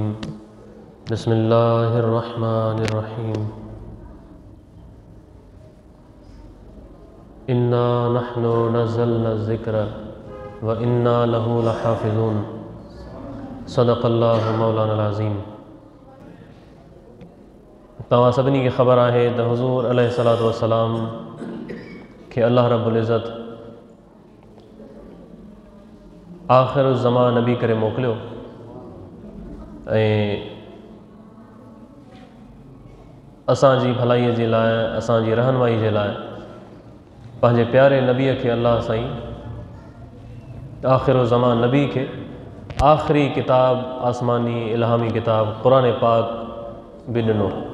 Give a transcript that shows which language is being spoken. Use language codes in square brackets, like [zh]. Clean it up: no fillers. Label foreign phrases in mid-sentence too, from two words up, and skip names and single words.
[ar] بسم الله الرحمن الرحيم. إنا نحن نزلنا ذكر وإنا له لحافظون. صدق الله مولانا عظيم. [sd] तव्हां सभिनी खे ख़बर आहे त हुज़ूर [ar] عليه الصلاة والسلام [sd] खे अल्लाह [ar] رب العزة [sd] आख़िर ज़मान नबी करे मोकिलियो ऐं असांजी भलाईअ जे लाइ, असांजी रहनुमाई जे लाइ पंहिंजे प्यारे नबीअ खे अल्लाह साईं आख़िर ज़मान नबी खे आख़िरी किताब, आसमानी इल्हामी किताब क़ुरान पाक बि ॾिनो।